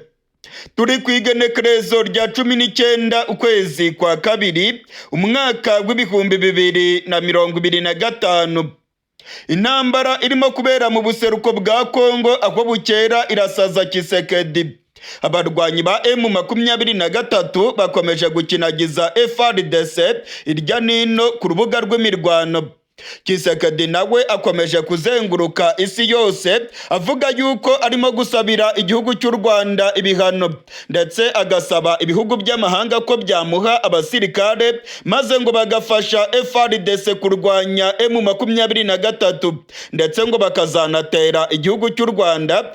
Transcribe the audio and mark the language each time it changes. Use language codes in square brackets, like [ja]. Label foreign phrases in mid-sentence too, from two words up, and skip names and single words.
[rn] Turi ku igenekerezo rya 19 ukwezi kwa kabiri umwaka w'ibihumbi 2025. Intambara irimo kubera mu buseruko bwa Kongo aho bukera irasaza Tshisekedi. Abarwanyi ba M23 bakomeje gukinagiza FARDC irya nino ku rubuga rw'imirwano. Tshisekedi nawe akomeje kuzenguruka isi yose avuga yuko arimo gusabira igihugu cy'u Rwanda ibihano, ndetse agasaba ibihugu by'amahanga ko byamuha abasirikare maze ngo bagafasha FARDC kurwanya M23, ndetse ngo bakazanatera igihugu cy'u Rwanda.